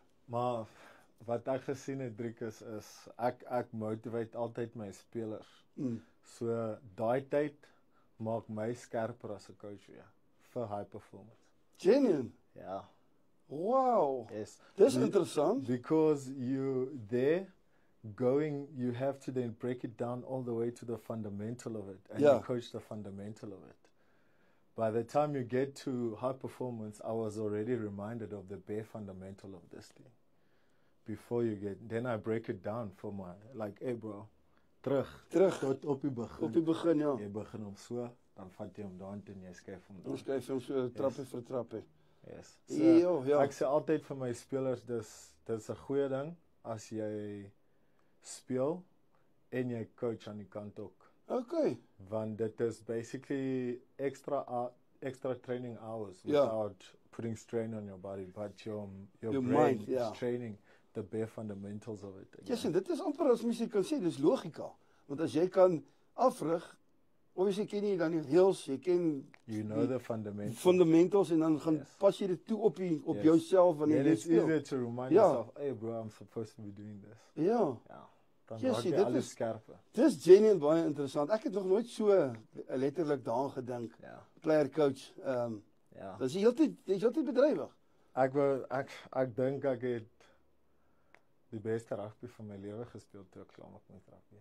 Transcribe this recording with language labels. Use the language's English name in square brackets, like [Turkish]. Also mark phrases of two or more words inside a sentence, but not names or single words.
[Afrikaans] Maar wat ek gesien het, Driekus, is ek motivate altyd my spelers. So daai tyd maak my skerper as 'n coach vir [English] high performance. [Afrikaans] Genuine. Ja. Wow. Yes. Dis interessant. [English] Because you have to then break it down all the way to the fundamental of it and you coach the fundamental of it. By the time you get to high performance, I was already reminded of the bare fundamental of this thing. before you get, then I break it down for my, like, hey bro, [Afrikaans] terug tot op die begin. Op die begin, ja. Jy begin hom so, dan vat jy hom daar en jy skuif hom daar. Ons skryf hom so trappie vir trappie. Yes. Ja. Ek sê altyd vir my spelers, dis 'n goeie ding as jy speel en jy coach aan die kant ook. Okay. Want dit is [English] basically extra training hours without putting strain on your body, but your brain mind, is training the bare fundamentals of it. [Afrikaans] Ja, en dit is amper as mens kan sê, dis logika. Want as jy kan afrig, obviously ken jy dan die reëls, jy ken [English] you know the fundamentals. [Afrikaans] Fundamentals en dan gaan pas jy dit toe op jouself wanneer jy speel. [English] It's easier to remind yourself, hey bro, I'm supposed to be doing this. [Afrikaans] Ja. Dan raak jy alles skerper. Dis genuine baie interessant. Ek het nog nooit so letterlik daaraan gedink. Ja. [English] Player coach. [Afrikaans] Dis heeltyd bedrywig. Ek dink ek het die beste rugby van my lewe gespeel toe ek klaar met rugby.